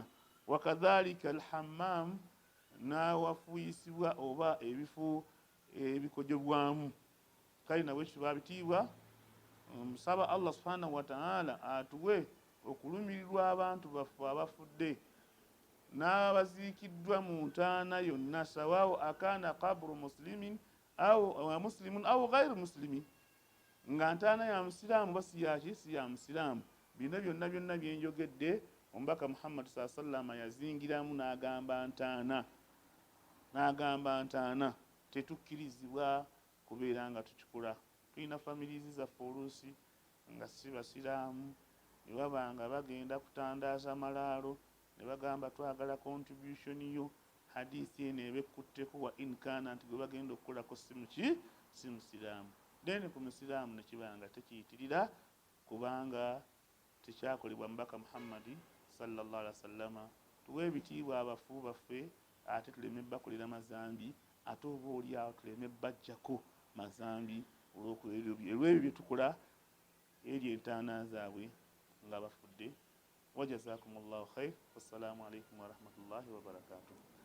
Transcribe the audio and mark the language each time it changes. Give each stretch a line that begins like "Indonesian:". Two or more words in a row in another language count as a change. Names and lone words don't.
Arabic: وكذلك الحمام,
Ganda: n'awafuuyisibwa oba ebifo ebikojobwamu. Kale nabwe ekyo babitiibwa. Musaba Allah
Arabic: سبحانه وتعالى
Ganda: atuwe okulumirirwa abantu baffe abafudde n'abaziikiddwa mu ntaana yonna,
Arabic: سواء أكان قبر مسلمين أو غير مسلمين,
Ganda: nga ntaana ya musiraamu oba si ya musiraamu. Bino byonna byonna byenjogedde Omubaka Muhammad
Arabic: صلى الله عليه وسلم
Ganda: yazingiramu n'agamba ntaana tetukkirizibwa kubeera nga tukikola. Tulina families zaffe oluusi nga si basiraamu, ne baba nga bagenda kutandaaza malaalo ne bagamba twagala contribution yo. Hadisi eno eba ekkutteko
Arabic: وإن كان,
Ganda: nti gwe bagenda okukolako si musiraamu. Then ku musiraamu ne kiba nga tekiyitirira kubanga tekyakolebwa Mubaka Muhammadi
Arabic: صلى الله عليه وسلم.
Ganda: Tuwe ebitiibwa abafu baffe, ate tuleme bakolera mazambi, ate oba oliawo tuleme bajjako mazambi olw'ebyo bye tukola eri entaana zaabwe nga bafudde.
Arabic: وجزاكم الله خير. والسلام عليكم ورحمة الله وبركاته.